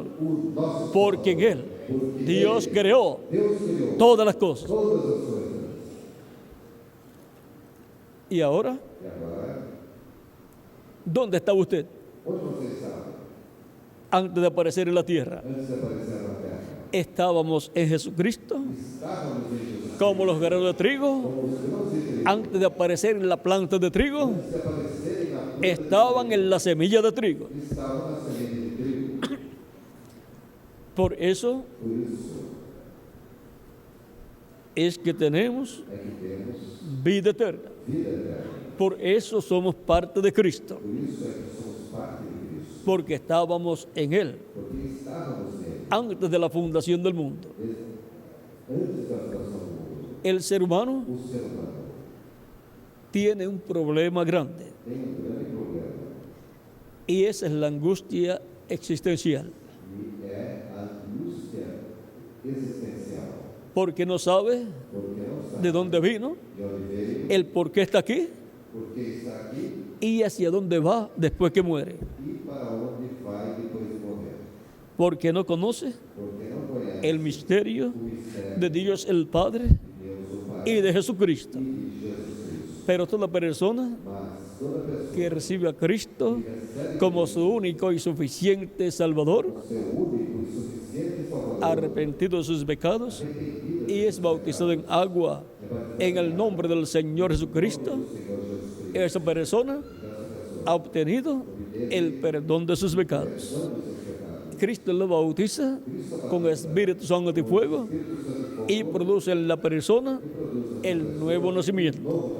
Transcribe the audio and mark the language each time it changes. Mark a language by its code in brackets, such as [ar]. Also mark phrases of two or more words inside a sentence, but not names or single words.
[pt] do nosso [es] Porque en Él Dios creó [pt] Deus criou [es] todas las cosas. [pt] todas as coisas. [es] Y ahora, [pt] E agora, [es] ¿dónde estaba usted [pt] onde você estava [es] antes de aparecer en la tierra? [pt] antes de aparecer na terra? [es] Estábamos en Jesucristo [pt] Estávamos em Jesus [es] como los granos de trigo. [pt] como os grãos de trigo. [es] Antes de aparecer en la planta de trigo, [pt] Antes de aparecerem na planta, [es] estaban en la semilla de trigo. [pt] estavam na semente de trigo. [es] Por eso [pt] Por isso [es] es que tenemos [pt] é que temos [es] vida eterna. [pt] vida eterna. [es] Por eso somos parte de Cristo. [pt] Por isso é que somos parte de Cristo. [es] Porque estábamos en Él [pt] Porque estávamos nele [es] antes de la fundación del mundo. [pt] antes da fundação do mundo. [es] El ser humano [pt] O ser humano [es] tiene un problema grande [pt] tem grande problema [es] y esa es la angustia existencial. [pt] e é a angústia existencial. [es] Porque no sabe [pt] Porque não sabe [es] de dónde vino, [pt] de onde veio, [es] el por qué está aquí [pt] porque está aqui [es] y hacia dónde va después que muere. [pt] e para onde vai depois de morrer. [es] Porque no conoce [pt] Porque não conhece [es] el misterio [pt] o mistério [es] de Dios el Padre [pt] de Deus o Pai [es] y de Jesucristo. [pt] e de Jesus Cristo. [es] Pero toda persona [pt] Mas toda pessoa [es] que recibe a Cristo [pt] que recebe [es] como su único y suficiente Salvador, [pt] o seu único e suficiente Salvador, [es] arrepentido de sus pecados y es bautizado en agua en el nombre del Señor Jesucristo, [pt] Senhor Jesus Cristo, [es] esa persona ha obtenido el perdón de sus pecados. Cristo lo bautiza con Espíritu Santo y fuego y produce en la persona el nuevo nacimiento.